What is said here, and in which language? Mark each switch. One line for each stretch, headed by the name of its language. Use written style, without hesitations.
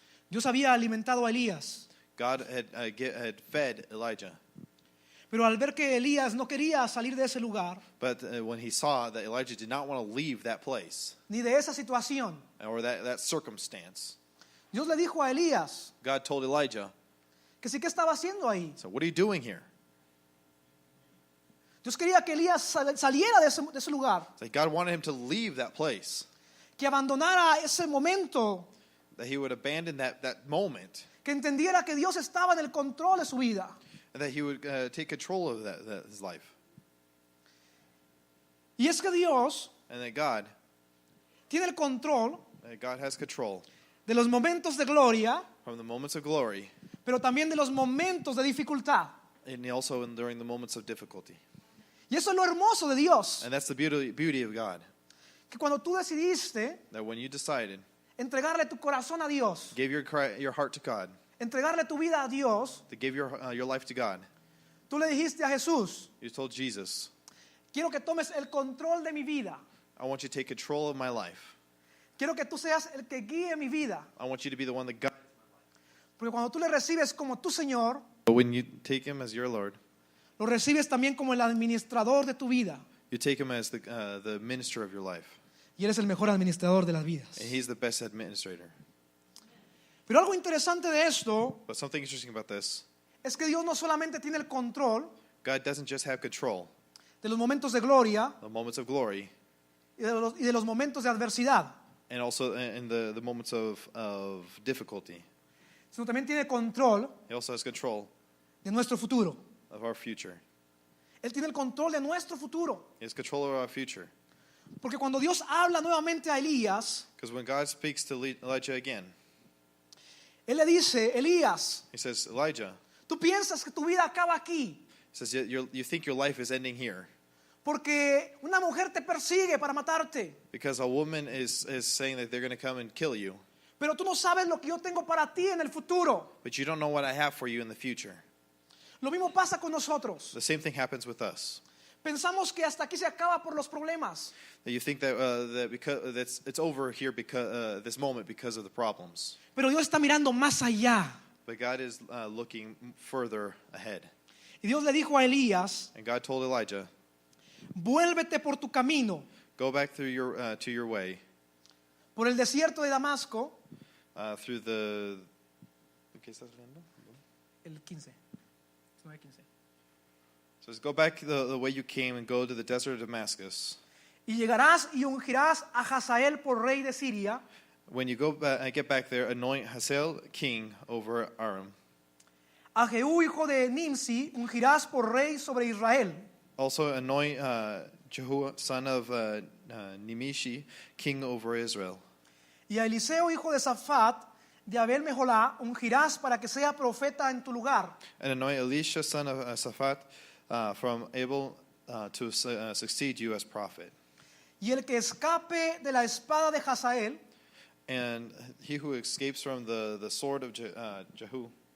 Spanish: Dios había alimentado a Elías,
English: God had fed Elijah.
Spanish: pero al ver que Elías no quería salir de ese lugar,
English: But when he saw that Elijah did not want to leave that place
Spanish: ni de esa situación,
English: or that circumstance,
Spanish: Dios le dijo a Elías
English: God told Elijah,
Spanish: que sí que estaba haciendo ahí.
English: so what are you doing here?
Spanish: Dios quería que Elías saliera de ese lugar,
English: It's like God wanted him to leave that place,
Spanish: que abandonara ese momento,
English: that he would abandon that moment,
Spanish: que entendiera que Dios estaba en el control de su vida.
English: and that he would take control of his life.
Spanish: Y es que Dios
English: And that God
Spanish: tiene el control
English: has control
Spanish: de los momentos de gloria,
English: from the moments of glory
Spanish: pero también de los momentos de dificultad.
English: and also during the moments of difficulty.
Spanish: Y eso es lo hermoso de Dios,
English: And that's the beauty of God,
Spanish: que cuando tú decidiste
English: that when you decided,
Spanish: entregarle tu corazón a Dios,
English: gave your heart to God,
Spanish: entregarle tu vida a Dios,
English: to give your life to God,
Spanish: tú le dijiste a Jesús,
English: you told Jesus,
Spanish: quiero que tomes el control de mi vida,
English: I want you to take control of my life.
Spanish: quiero que tú seas el que guíe mi vida,
English: I want you to be the one that guides.
Spanish: porque cuando tú le recibes como tu Señor,
English: But when you take him as your Lord,
Spanish: lo recibes también como el administrador de tu vida,
English: you take him as the minister of your life.
Spanish: y eres el mejor administrador de las vidas.
English: And he's the best administrator.
Spanish: Pero algo interesante de esto
English: But something interesting about this,
Spanish: es que Dios no solamente tiene el control
English: God doesn't just have control
Spanish: de los momentos de gloria
English: of moments of glory
Spanish: y de los momentos de adversidad,
English: and also in the moments of difficulty.
Spanish: sino también tiene control
English: He also has control
Spanish: de nuestro futuro.
English: of our future.
Spanish: Él tiene el control de nuestro futuro.
English: He has control over our future.
Spanish: Porque cuando Dios habla nuevamente a Elías,
English: Because when God speaks to Elijah again,
Spanish: Él le dice, Elías,
English: he says, Elijah,
Spanish: tú piensas que tu vida acaba aquí,
English: he says, you think your life is ending here
Spanish: porque una mujer te persigue para matarte,
English: because a woman is saying that they're going to come and kill you,
Spanish: pero tú no sabes lo que yo tengo para ti en el futuro.
English: but you don't know what I have for you in the future.
Spanish: Lo mismo pasa con nosotros.
English: The same thing happens with us.
Spanish: Pensamos que hasta aquí se acaba por los problemas,
English: That you think that because it's over here because this moment because of the problems,
Spanish: pero Dios está mirando más allá.
English: but God is looking further ahead.
Spanish: Y Dios le dijo a Elías,
English: And God told Elijah,
Spanish: vuélvete por tu camino,
English: go back through to your way
Spanish: por el desierto de Damasco,
English: through the.
Spanish: ¿Qué estás leyendo? el 15. 9:15.
English: So go back the way you came and go to the desert of Damascus.
Spanish: Y llegarás y ungirás a Hazael por rey de Siria,
English: When you get back there, anoint Hazael king over Aram.
Spanish: a Jehú hijo de Nimsi ungirás por rey sobre Israel.
English: Also anoint Jehu, son of Nimishi, king over Israel.
Spanish: Y a Eliseo hijo de Safat de Abel Meholá ungirás para que sea profeta en tu lugar.
English: And anoint Elisha, son of Saphat, from Abel to succeed you as prophet.
Spanish: Y el que escape de la espada de Hazael,
English: And he who escapes from the sword of Jehu,